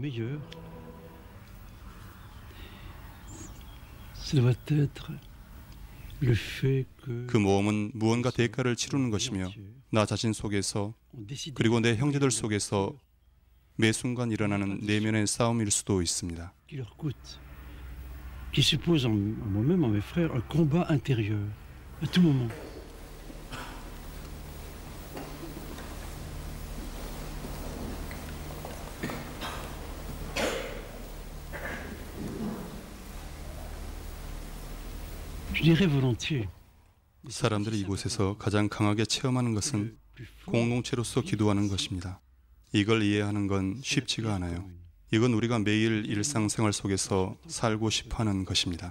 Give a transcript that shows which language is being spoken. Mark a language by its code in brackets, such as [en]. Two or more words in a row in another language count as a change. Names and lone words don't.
[ko] 그 모험은 무언가 대가를 치르는 것이며 나 자신 속에서 그리고 내 형제들 속에서 매 순간 일어나는 내면의 싸움일 수도 있습니다. [fr] Qui suppose en moi-même, en mes frères, un combat intérieur à tout moment. Je dirais volontiers. [ko] 사람들이 이곳에서 가장 강하게 체험하는 것은 공동체로서 기도하는 것입니다. 이걸 이해하는 건 쉽지가 않아요. 이건 우리가 매일 일상생활 속에서 살고 싶어하는 것입니다.